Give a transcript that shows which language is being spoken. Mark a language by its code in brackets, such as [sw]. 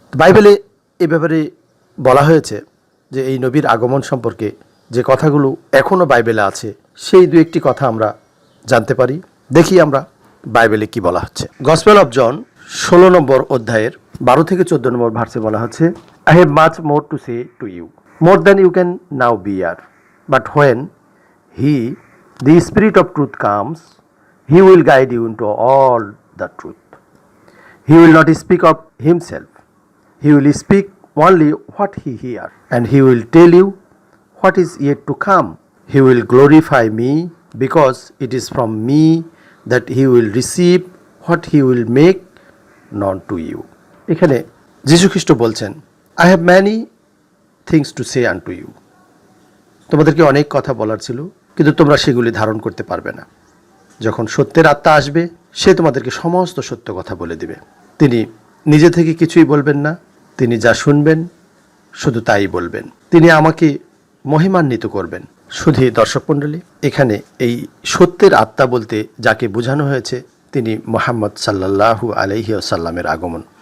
[bn] বাইবেলে এ ব্যাপারে বলা হয়েছে যে এই নবীর আগমন সম্পর্কে যে কথাগুলো এখনও বাইবেলে আছে সেই দু একটি কথা আমরা জানতে পারি। দেখি আমরা বাইবেলে কি বলা হচ্ছে। গসপেল অফ জন 16 নম্বর অধ্যায়ের 12 থেকে 14 নম্বর ভার্সে বলা হচ্ছে, [en] I have much more to say to you, more than you can now bear. But when He, the Spirit of truth, comes, He will guide you into all the truth. He will not speak of Himself. He will speak only what He hears, and He will tell you what is yet to come. He will glorify me, because it is from me that He will receive what He will make known to you. [bn] এখানে যীশু খ্রিস্ট বলছেন, [en] I have many things to say unto you. [bn] তোমাদেরকে অনেক কথা বলার ছিল, কিন্তু তোমরা সেগুলি ধারণ করতে পারবে না। যখন সত্যের আত্মা আসবে, সে তোমাদেরকে সমস্ত সত্য কথা বলে দিবে। তিনি নিজে থেকে কিছুই বলবেন না, তিনি যা শুনবেন শুধু তাই বলবেন। তিনি আমাকে মহিমান্বিত করবেন। শুধু দর্শক মণ্ডলী, এখানে এই সত্যের আত্মা বলতে যাকে বোঝানো হয়েছে তিনি মুহাম্মদ সাল্লাল্লাহু আলাইহি ওয়াসাল্লামের আগমন।